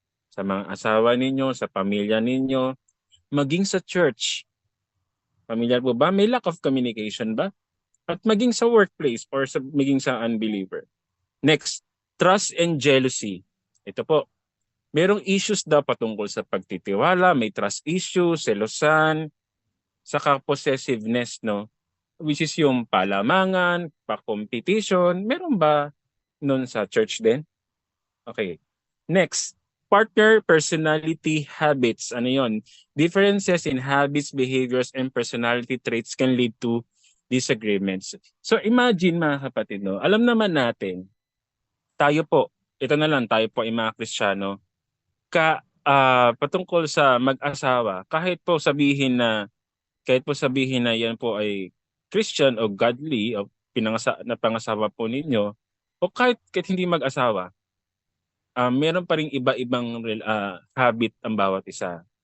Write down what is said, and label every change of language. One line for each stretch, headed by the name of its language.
Filipino: Sa mga asawa ninyo, sa pamilya ninyo, maging sa church. Pamilyar po ba? May lack of communication ba? At maging sa workplace or maging sa unbeliever. Next, trust and jealousy. Ito po, merong issues daw patungkol sa pagtitiwala, may trust issues, selosan, saka possessiveness, no? Which is yung palamangan, pa-competition. Meron ba nun sa church din? Okay.
English: Next, partner personality habits. Ano yon? Differences in habits, behaviors, and personality traits can lead to disagreements.
Filipino: So imagine mga kapatid, no? Alam naman natin, tayo po, ito na lang, tayo po ay mga Kristiyano, patungkol sa mag-asawa, kahit po sabihin na yan po ay Christian o godly o pangasawa po ninyo, o kahit hindi mag-asawa, meron pa ring iba-ibang habit ang bawat isa.